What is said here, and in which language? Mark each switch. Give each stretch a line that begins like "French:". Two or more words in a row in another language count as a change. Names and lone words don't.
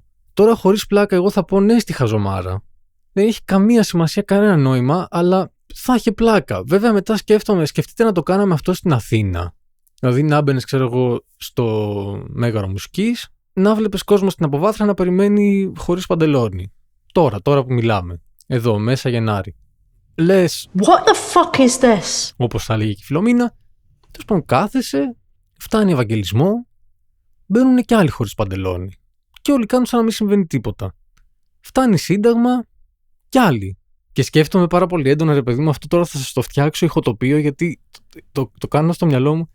Greek: Τώρα, χωρίς πλάκα, εγώ θα πω ναι στη χαζομάρα. Δεν έχει καμία σημασία, κανένα νόημα, αλλά θα είχε πλάκα. Βέβαια, μετά σκεφτείτε να το κάναμε αυτό στην Αθήνα. Δηλαδή, να μπαίνεις, ξέρω εγώ, στο Μέγαρο Μουσικής, να βλέπεις κόσμο στην αποβάθρα να περιμένει χωρίς παντελόνι. Τώρα που μιλάμε. Εδώ, μέσα Γενάρη. Λες.
English: What the fuck is this?
Greek: Όπως θα λέγει και η Φιλομίνα, τέλος πάντων κάθεσαι, φτάνει Ευαγγελισμό, μπαίνουν και άλλοι χωρίς παντελόνι. Και όλοι κάνουν σαν να μην συμβαίνει τίποτα. Φτάνει Σύνταγμα, κι άλλοι. Και σκέφτομαι πάρα πολύ έντονα, ρε παιδί μου, αυτό τώρα θα σας το φτιάξω ηχοτοπίο, γιατί το κάνω στο μυαλό μου.